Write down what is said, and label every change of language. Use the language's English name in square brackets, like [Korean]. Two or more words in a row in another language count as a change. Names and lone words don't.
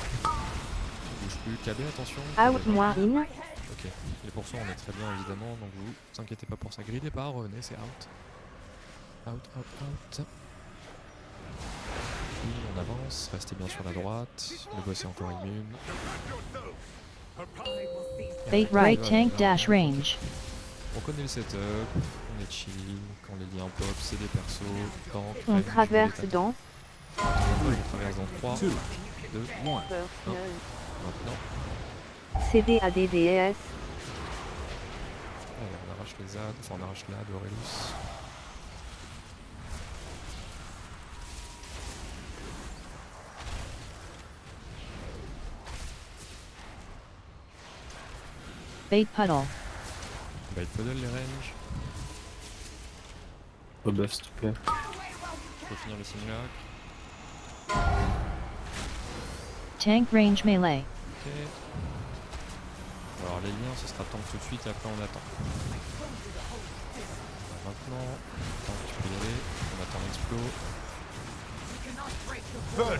[French] On bouge plus, KB attention. Out KB. moins in. Ok, les pourcents on est très bien évidemment, donc vous inquiétez pas pour ça. Grillez pas, revenez, c'est out. Out. Puis on avance, restez bien sur la droite. Le boss est encore immune. [English] Bait right tank dash range. [French] On connaît le setup, on est chill, quand les liens pop, c'est des persos, tank, On range, traverse des attaques. dans. On traverse dans 3, 2, 1. Personal. Maintenant, CD à DDS. allez, on arrache les ZAD, enfin on arrache l'AD d'Aurelius. [English] Bait puddle. Bait puddle [French] les ranges, Rebuff s'il te plaît. faut finir le simulacre. [English] Tank range melee. [French] Ok. Alors les liens ce sera tank tout de suite et après on attend. Maintenant, tank tu peux y aller, on attend l'explo.